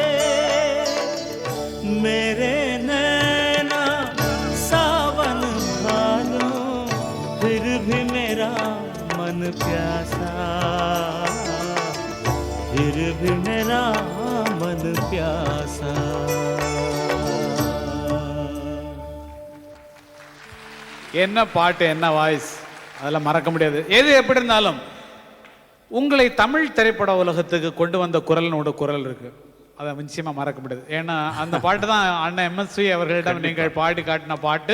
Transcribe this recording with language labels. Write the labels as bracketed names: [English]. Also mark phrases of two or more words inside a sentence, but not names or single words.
[Hindi] मेरे नैना सावन भालू फिर भी मेरा मन प्यासा, फिर भी मेरा मन प्यासा. [Tamil] என்ன பாட்டு, என்ன வாய்ஸ், அதெல்லாம் மறக்க முடியாது. எது எப்படி இருந்தாலும் உங்களை தமிழ் திரைப்பட உலகத்துக்கு கொண்டு வந்த குரலனோட குரல் இருக்கு, அதை நிச்சயமாக மறக்க முடியாது. ஏன்னா அந்த பாட்டு தான் அண்ணன் எம்எஸ்வி அவர்களிடம் நீங்கள் பாடி காட்டின பாட்டு.